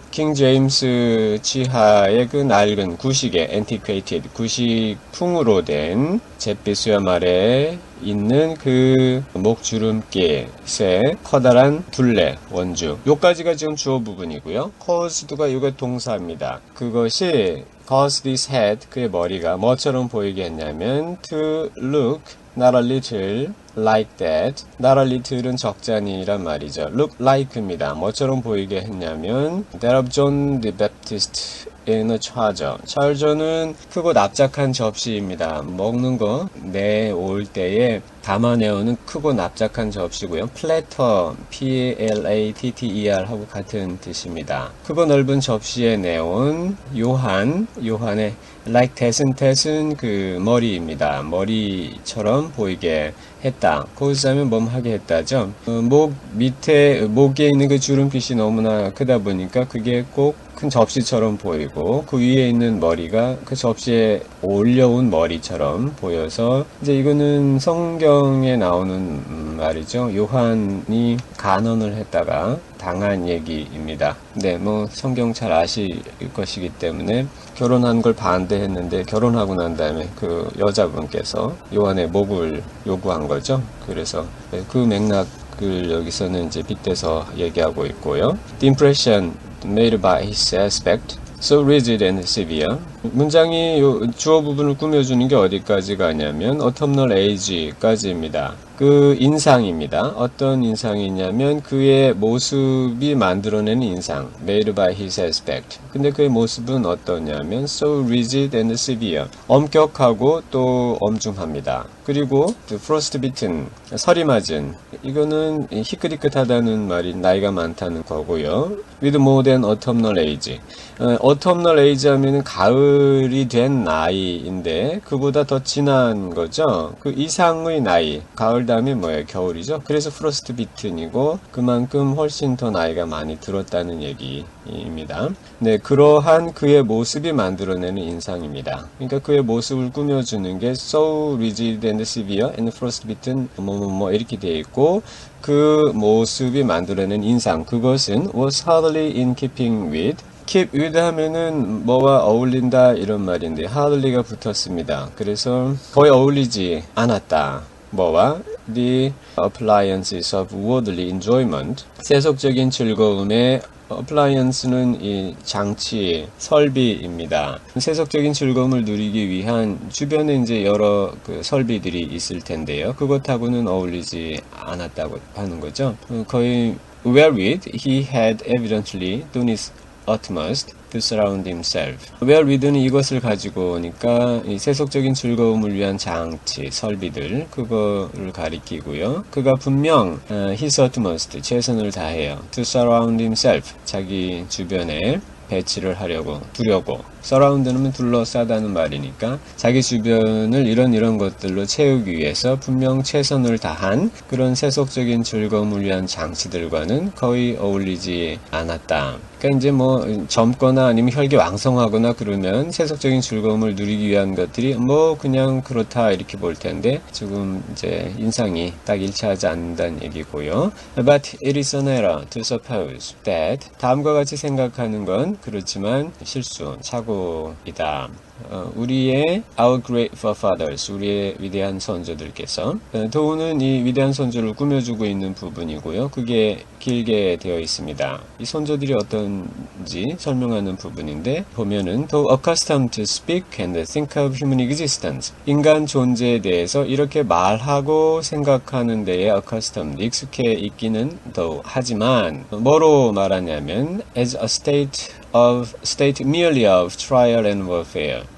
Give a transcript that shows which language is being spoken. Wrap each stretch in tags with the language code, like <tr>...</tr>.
<ko>킹 제임스 치하의 그 낡은 구식의 antiquated 구식풍으로 된 잿빛 수염 아래에 있는 그 목주름깃의 커다란 둘레 원주. 요까지가 지금 주어 부분이고요. caused가 이거 동사입니다. 그것이 cause this head, 그의 머리가 뭐처럼 보이게 했냐면</ko> <en>to look not a little like that.</en> <ko>not a little은 적잖이란 말이죠.</ko> <en>look like입니다.</en> <ko>뭐처럼 보이게 했냐면</ko> <en>that of John the Baptist in a charger.</en> <ko>charger는 크고 납작한 접시입니다. 먹는 거 내올 때에 담아내오는 크고 납작한 접시고요. platter, P-L-A-T-T-E-R 하고 같은 뜻입니다. 크고 넓은 접시에 내온 요한의 like that은 그 머리입니다. 머리처럼 보이게 했다. 거기서 하면 뭐하게 했다죠. 목 밑에 목에 있는 그 주름빛이 너무나 크다 보니까 그게 꼭 큰 접시처럼 보이고 그 위에 있는 머리가 그 접시에 올려온 머리처럼 보여서 이제 이거는 성경에 나오는 말이죠. 요한이 간언을 했다가 당한 얘기입니다. 네, 뭐 성경 잘 아실 것이기 때문에 결혼한 걸 반대했는데 결혼하고 난 다음에 그 여자분께서 요한의 목을 요구한 거죠. 그래서 그 맥락을 여기서는 이제 빗대서 얘기하고 있고요.</ko> <en>The impression made by his aspect, so rigid and severe,</en> <ko>문장이 주어 부분을 꾸며주는 게 어디까지 가냐면 autumnal age까지입니다. 그 인상입니다. 어떤 인상이 있냐면 그의 모습이 만들어내는 인상,</ko> <en>made by his aspect.</en> <ko>근데 그의 모습은 어떠냐면</ko> <en>so rigid and severe,</en> <ko>엄격하고 또 엄중합니다. 그리고 frostbitten, 설이 맞은, 이거는 희끗희끗하다는 말이 나이가 많다는 거고요.</ko> <en>with more than autumnal age.</en> <ko>autumnal age 하면은 가을이 된 나이인데 그보다 더 진한 거죠. 그 이상의 나이, 가을 다음에 뭐예요? 겨울이죠. 그래서 frostbitten이고 그만큼 훨씬 더 나이가 많이 들었다는 얘기입니다. 네, 그러한 그의 모습이 만들어내는 인상입니다. 그러니까 그의 모습을 꾸며주는 게 so rigid and severe and frostbitten 뭐 이렇게 되어 있고 그 모습이 만들어내는 인상, 그것은</ko> <en>was hardly in keeping with.</en> <ko>keep with 하면은 뭐와 어울린다 이런 말인데 hardly가 붙었습니다. 그래서 거의 어울리지 않았다. 뭐와</ko> <en>the appliances of worldly enjoyment,</en> <ko>세속적인 즐거움의 appliance는 이 장치, 설비입니다. 세속적인 즐거움을 누리기 위한 주변에 이제 여러 그 설비들이 있을 텐데요. 그것하고는 어울리지 않았다고 하는 거죠. 거의</ko> <en>wherewith he had evidently done his utmost to surround himself.</en> <ko>wherewith는 이것을 가지고 오니까 이 세속적인 즐거움을 위한 장치, 설비들, 그거를 가리키고요. 그가 분명 his utmost, 최선을 다해요.</ko> <en>to surround himself,</en> <ko>자기 주변에 배치를 하려고, 두려고. 서라운드는 둘러싸다는 말이니까 자기 주변을 이런 것들로 채우기 위해서 분명 최선을 다한 그런 세속적인 즐거움을 위한 장치들과는 거의 어울리지 않았다. 그러니까 이제 뭐 젊거나 아니면 혈기왕성하거나 그러면 세속적인 즐거움을 누리기 위한 것들이 뭐 그냥 그렇다 이렇게 볼 텐데 지금 이제 인상이 딱 일치하지 않는다는 얘기고요.</ko> <en>But it is an error to suppose that,</en> <ko>다음과 같이 생각하는 건 그렇지만 실수, 착오이다. 우리의</ko> <en>our great forefathers,</en> <ko>우리의 위대한 선조들께서, 도우는 이 위대한 선조를 꾸며주고 있는 부분이고요. 그게 길게 되어 있습니다. 이 선조들이 어떤지 설명하는 부분인데 보면은</ko> <en>though accustomed to speak and think of human existence,</en> <ko>인간 존재에 대해서 이렇게 말하고 생각하는 데에 accustomed, 익숙해 있기는 though, 하지만 뭐로 말하냐면</ko> <en>as a state merely of trial and warfare,</en>